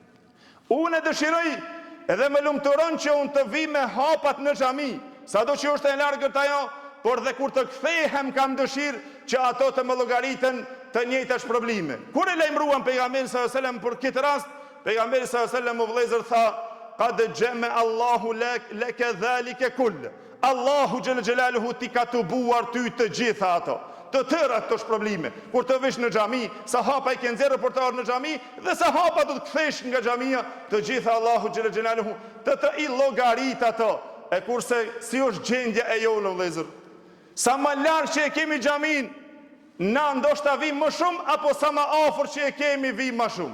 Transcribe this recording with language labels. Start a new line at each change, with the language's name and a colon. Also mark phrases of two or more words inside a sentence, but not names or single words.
Albanian: Unë dëshiroj edhe më lumturon që unë të vi me hapat në xhami, sado që është e largët ajo, por dhe kur të kthehem kam dëshirë që ato të më llogariten të njëjta shpërblime. Kur e lajmëruan pejgamberin
Arabic: صلى الله عليه وسلم
Albanian: për këtë rast, pejgamberi
Arabic: صلى الله عليه وسلم
Albanian: u vëllezër tha,
Arabic: "قد جمع الله لك ذلك كل."
Albanian: Allahu
Arabic: جل جلاله
Albanian: ti ka tubuar ty të gjitha ato, të tëra këto shpërblime. Kur të vish në xhami, sa hapa i ke nxjerrë për të ardhur në xhami dhe sa hapa do të kthesh nga xhamia, të gjitha Allahu
Arabic: جل جلاله
Albanian: të i llogarit ato. E kurse si është gjendja e jonë vëllezër? Sa më larg që e kemi xhamin, na ndoshta vim më shumë, apo sa më afër që e kemi vim më shumë.